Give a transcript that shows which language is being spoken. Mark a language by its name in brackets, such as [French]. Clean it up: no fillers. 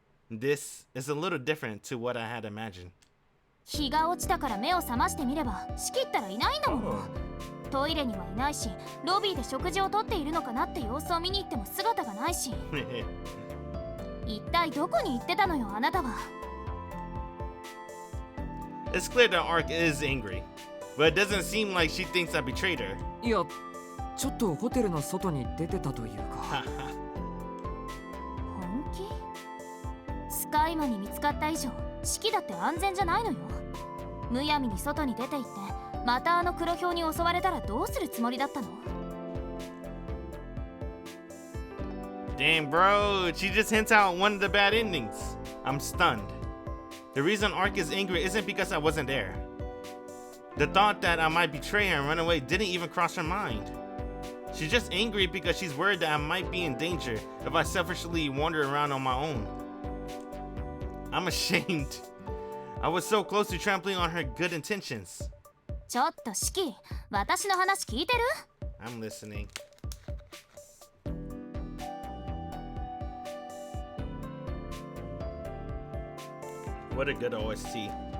[English] This is a little different to what I had imagined. [Japanese] 日が落ちたから目を覚ましてみれば仕切ったらいないんだもの。トイレにはいないし、ロビーで食事をとっているのかなって様子を見に行っても姿がないし。一体どこに行ってたのよ、あなたは。 [English] It's clear that Arc is angry, but it doesn't seem like she thinks I betrayed her. [Japanese] いや、ちょっとホテルの外に出てたというか。本気？スカイマに見つかった以上、式だって安全じゃないのよ。むやみに外に出て行って、またあの黒豹に襲われたらどうするつもりだったの？ [English] Damn, bro, she just hints out one of the bad endings. I'm stunned. The reason Arc is angry isn't because I wasn't there. The thought that I might betray her and run away didn't even cross her mind. She's just angry because she's worried that I might be in danger if I selfishly wander around on my own. I'm ashamed. I was so close to trampling on her good intentions. [Japanese] ちょっとシキ、私の話聞いてる？ [English] I'm listening. What a good OST.